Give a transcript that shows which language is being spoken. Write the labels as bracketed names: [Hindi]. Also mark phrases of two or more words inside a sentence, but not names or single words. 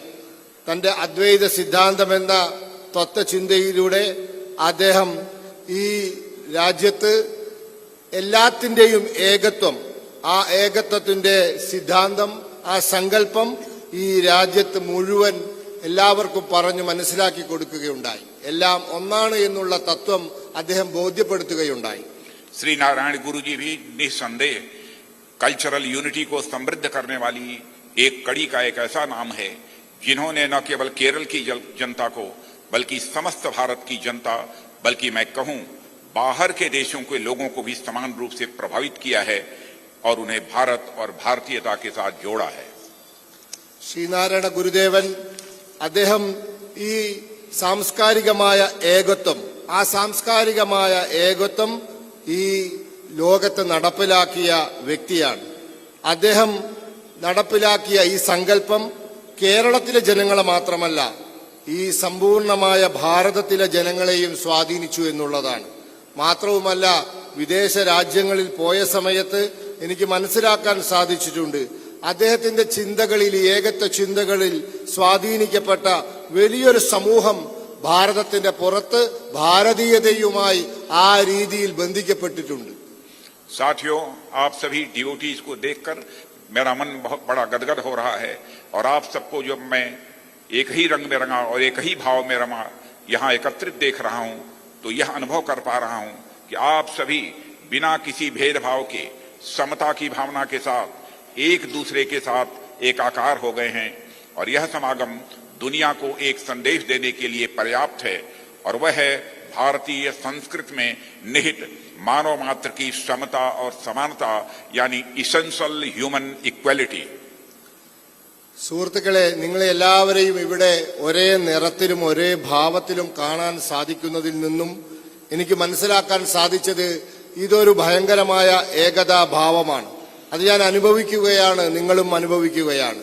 [Malayalam] തന്റെ അദ്വൈത സിദ്ധാന്തമെന്ന തത്വചിന്തയിലൂടെ അദ്ദേഹം ഈ രാജ്യത്ത് എല്ലാത്തിൻ്റെയും ഏകത്വം, ആ ഏകത്വത്തിന്റെ സിദ്ധാന്തം, ആ സങ്കല്പം ഈ രാജ്യത്ത് മുഴുവൻ എല്ലാവർക്കും പറഞ്ഞു മനസ്സിലാക്കി കൊടുക്കുകയുണ്ടായി. എല്ലാം ഒന്നാണ് എന്നുള്ള തത്വം അദ്ദേഹം ബോധ്യപ്പെടുത്തുകയുണ്ടായി. [Hindi] श्री नारायण गुरु जी भी निस्संदेह [English] cultural unity [Hindi] को समृद्ध करने वाली एक कड़ी का एक ऐसा नाम है जिन्होंने न केवल केरल की जनता को बल्कि समस्त भारत की जनता, बल्कि मैं कहूं बाहर के देशों के लोगों को भी समान रूप से प्रभावित किया है और उन्हें भारत और भारतीयता के साथ जोड़ा है. [Malayalam] ശ്രീനാരായണ ഗുരുദേവൻ അദ്ദേഹം ഈ സാംസ്കാരികമായ ഏകത്വം, ആ സാംസ്കാരികമായ ഏകത്വം ഈ ലോകത്ത് നടപ്പിലാക്കിയ വ്യക്തിയാണ്. അദ്ദേഹം നടപ്പിലാക്കിയ ഈ സങ്കല്പം കേരളത്തിലെ ജനങ്ങളെ മാത്രമല്ല ഈ സമ്പൂർണമായ ഭാരതത്തിലെ ജനങ്ങളെയും സ്വാധീനിച്ചു എന്നുള്ളതാണ്. മാത്രവുമല്ല, വിദേശ രാജ്യങ്ങളിൽ പോയ സമയത്ത് എനിക്ക് മനസ്സിലാക്കാൻ സാധിച്ചിട്ടുണ്ട് അദ്ദേഹത്തിന്റെ ചിന്തകളിൽ, ഏകത്വ ചിന്തകളിൽ സ്വാധീനിക്കപ്പെട്ട വലിയൊരു സമൂഹം ഭാരതത്തിന്റെ പുറത്ത് ഭാരതീയതയുമായി ആ രീതിയിൽ ബന്ധിക്കപ്പെട്ടിട്ടുണ്ട്. [Hindi] साथियों, आप सभी डिवोटीज को देखकर मेरा मन बहुत बड़ा गदगद हो रहा है और आप सबको जब मैं एक ही रंग में रंगा और एक ही भाव में रमा यहाँ एकत्रित देख रहा हूँ तो यह अनुभव कर पा रहा हूँ कि आप सभी बिना किसी भेदभाव के समता की भावना के साथ एक दूसरे के साथ एकाकार हो गए हैं और यह समागम दुनिया को एक संदेश देने के लिए पर्याप्त है और वह है भारतीय संस्कृति में निहित मानव मात्र की समता और समानता यानी [English] essential human equality. [Malayalam] സുഹൃത്തുക്കളെ, നിങ്ങളെ എല്ലാവരെയും ഇവിടെ ഒരേ നിറത്തിലും ഒരേ ഭാവത്തിലും കാണാൻ സാധിക്കുന്നതിൽ നിന്നും എനിക്ക് മനസ്സിലാക്കാൻ സാധിച്ചത് ഇതൊരു ഭയങ്കരമായ ഏകതാ ഭാവമാണ്. അത് ഞാൻ അനുഭവിക്കുകയാണ്, നിങ്ങളും അനുഭവിക്കുകയാണ്.